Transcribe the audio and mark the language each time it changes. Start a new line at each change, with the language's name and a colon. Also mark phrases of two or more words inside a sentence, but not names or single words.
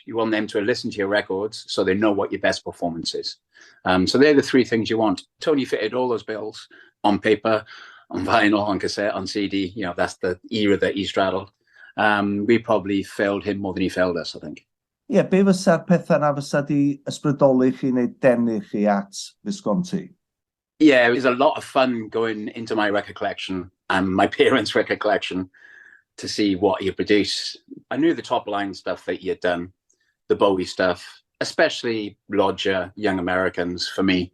English: You want them to listen to your records so they know what your best performance is. So they're the 3 things you want. Tony fitted all those bills on paper, on vinyl, on cassette, on CD. That's the era that he straddled. We probably failed him more than he failed us, I think.
Welsh: Be fysa'r pethau na fysa di ysbrydoli chi neu denu chi at Visconti?
English: Yeah, it was a lot of fun going into my record collection and my parents' record collection to see what he had produced. I knew the top line stuff that he had done, the Bowie stuff, especially Lodger, Young Americans for me.